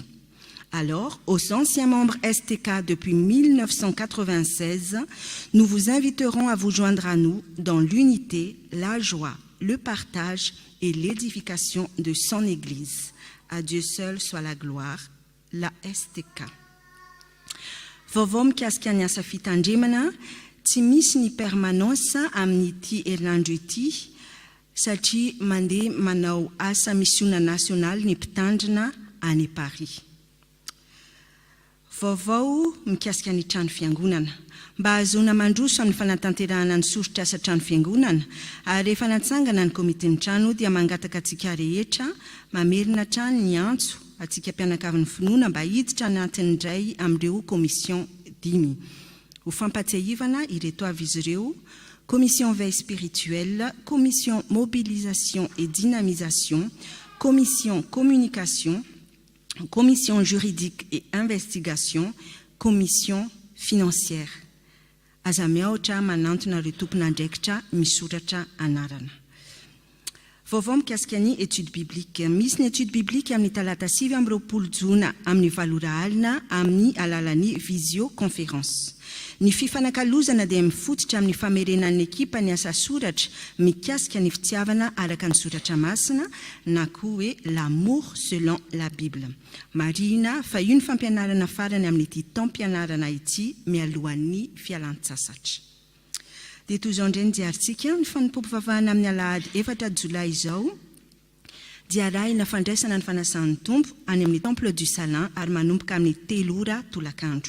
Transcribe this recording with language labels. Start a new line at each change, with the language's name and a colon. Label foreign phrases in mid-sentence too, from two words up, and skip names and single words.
French: Alors, aux anciens membres STK depuis 1996, nous vous inviterons à vous joindre à nous dans l'unité, la joie, le partage et l'édification de son Église. À Dieu seul soit la gloire, la STK. Vovom kiaskania safitandremana.
Malagasy: Tsy misy ny permanence amin'ity herinandro ity satria mandeha manao asa missiona nasional ny mpitandrina any Paris. Vaovao mikasika ny trano fiangonana. Mba ahazoana mandroso amin'ny fanatanterahana ny soritra asa trano fiangonana ary rehefa natsangana ny komitin'ny trano dia mangataka atsika rehetra mamerina trano ny antso atsika mpianakavin'ny finoana mba hiditra anatin'ny iray amin'ireo komision 10. Ho fampatsiahivana ireto avy izy ireo:
French: commission veille spirituelle, commission mobilisation et dynamisation, commission communication, commission juridique et investigation, commission financière.
Malagasy: Aza miaotra manantona ireo tompon'andraikitra misoratra anarana. Vaovao mikasika ny
French: étude biblique.
Malagasy: Misy ny
French: étude biblique
Malagasy: amin'ny talata 9 amby roapolo jona amin'ny 7 alina amin'ny alalan'ny visioconférence. Ny fifanakalozana dia mifototra amin'ny famerenan'ny ekipa ny asa soratra mikasika ny fitiavana araka ny soratra masina na koa hoe
French: l'amour selon la Bible.
Malagasy: Marina fa io ny fampianarana farany amin'ity taom-pianarana ity mialohan'ny fialan-tsasatra. Dia toy izao indray ny diarintsika ny fanompoam-pivavahana amin'ny alahady 4 jolay izao dia arahina fandraisana ny fanasan'ny tompo any amin'ny temple du Salin ary manomboka amin'ny 3 ora tolakandro.